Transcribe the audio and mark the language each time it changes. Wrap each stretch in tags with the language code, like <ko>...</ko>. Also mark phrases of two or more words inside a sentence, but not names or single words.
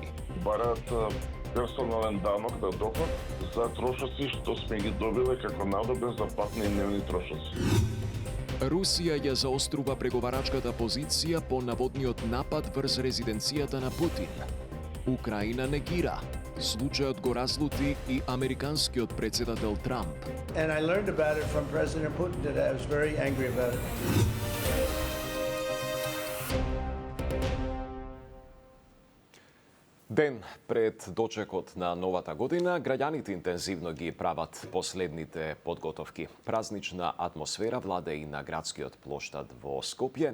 <mk>Бараат персонален данок на доход за трошоци што сме ги добиле како надобе за патни и дневни трошоци. Русија ја заострува преговарачката позиција по наводниот напад врз резиденцијата на Путин. Украина негира. Случајот го разлути и американскиот председател Трамп.</mk> <en>And I learned about it from President Putin that I was very angry about it.</en> <mk>Ден пред дочекот на новата година, граѓаните интензивно ги прават последните подготовки. Празнична атмосфера владе и на градскиот плоштад во Скопје.</mk>